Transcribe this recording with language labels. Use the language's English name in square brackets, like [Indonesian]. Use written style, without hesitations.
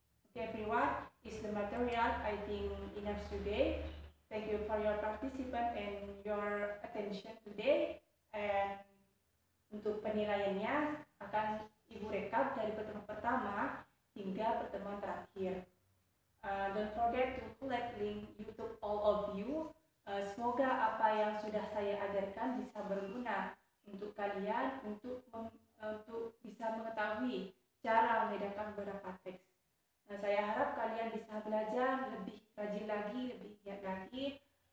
[English] Okay everyone, is the material I think enough today. Thank you for your participation and your attention today. And [Indonesian] untuk penilaiannya akan Ibu rekap dari pertemuan pertama hingga pertemuan terakhir. [English] Don't forget to collect link YouTube all of you. [Indonesian] Semoga apa yang sudah saya ajarkan bisa berguna untuk kalian untuk bisa mengetahui cara membedakan beberapa teks. Saya harap kalian bisa belajar lebih rajin lagi, lebih giat lagi.